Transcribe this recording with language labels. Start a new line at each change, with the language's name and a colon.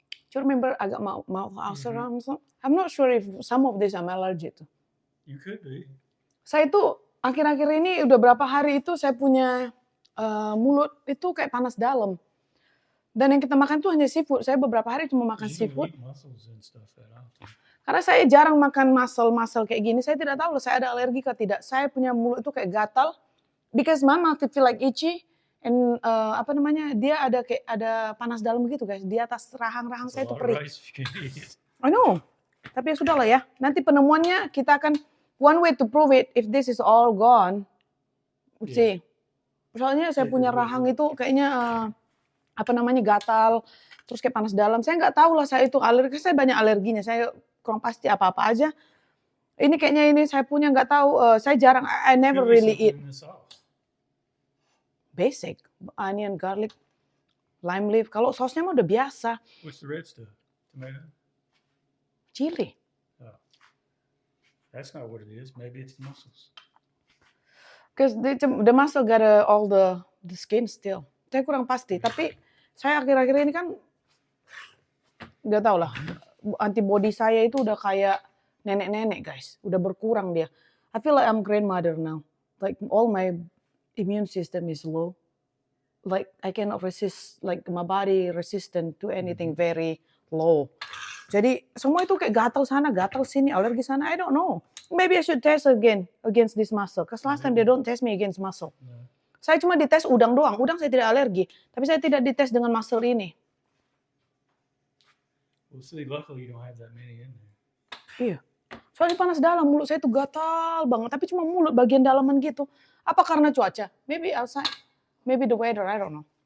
English: Do you remember agak mouth ulcer or something? I'm not sure if some of this I'm allergic to. You could be.
Indonesian: Saya itu akhir-akhir ini udah berapa hari itu saya punya mulut itu kayak panas dalam. Dan yang kita makan tuh hanya seafood. Saya beberapa hari cuma makan
English: You don't
Indonesian: seafood.
English: eat mussels and stuff that often.
Indonesian: Karena saya jarang makan mussel kayak gini. Saya tidak tahu loh saya ada alergi atau tidak. Saya punya mulut itu kayak gatal.
English: Because my mouth feel like itchy.
Indonesian: And dia ada panas dalam gitu guys. Di atas rahang-rahang saya itu perih.
English: I know.
Indonesian: Tapi ya sudah lah ya. Nanti penemuannya kita akan,
English: one way to prove it, if this is all gone. See.
Indonesian: Soalnya saya punya rahang itu kayaknya gatal, terus kayak panas dalam. Saya nggak tahu lah saya itu alergi, saya banyak alerginya. Saya kurang pasti apa-apa aja. Ini kayaknya saya punya nggak tahu. Saya jarang,
English: I never really eat. Basic, onion, garlic, lime leaf.
Indonesian: Kalau sausnya mah udah biasa.
English: What's the red stuff? Tomato? Chili. Oh. That's not what it is. Maybe it's the mussels. Because the mussel got all the skin still.
Indonesian: Saya kurang pasti. Tapi saya akhir-akhir ini kan nggak tahu lah. Antibody saya itu udah kayak nenek-nenek guys. Udah berkurang dia.
English: I feel like I'm grandmother now. Like all my immune system is low. Like I cannot resist, like my body resistant to anything very low.
Indonesian: Jadi semua itu kayak gatal sana, gatal sini, alergi sana.
English: I don't know. Maybe I should test again against this mussel. Because last time they don't test me against mussel. No.
Indonesian: Saya cuma dites udang doang. Udang saya tidak alergi. Tapi saya tidak dites dengan mussel ini.
English: Well, see, luckily you don't have that many in there.
Indonesian: Iya. Soalnya panas dalam, mulut saya itu gatal banget. Tapi cuma mulut bagian dalaman gitu. Apa karena cuaca?
English: Maybe outside. Maybe the weather, I don't know.